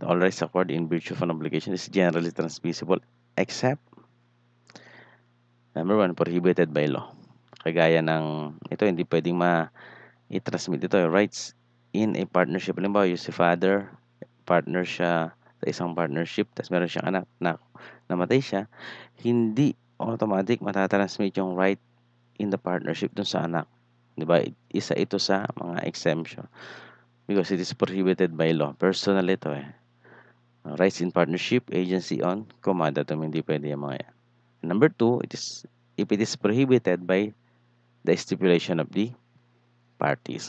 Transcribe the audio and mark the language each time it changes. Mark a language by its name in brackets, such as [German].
[English] All rights acquired in virtue of an obligation is generally transmissible except number 1, prohibited by law. [Filipino] Kagaya ng ito, hindi pwedeng i-transmit ito. [English] Rights in a partnership. [Filipino] Halimbawa, yung si father, partner siya sa isang partnership, tapos meron siyang anak na namatay siya, hindi automatic matatransmit yung right in the partnership dun sa anak. Diba? Isa ito sa mga exemption. [English] Because it is prohibited by law. [Filipino] Personal ito eh. [English] Rights in partnership, agency on, commandum, [Filipino] hindi pwede yung mga yan. [English] Number 2, if it is prohibited by the stipulation of the parties.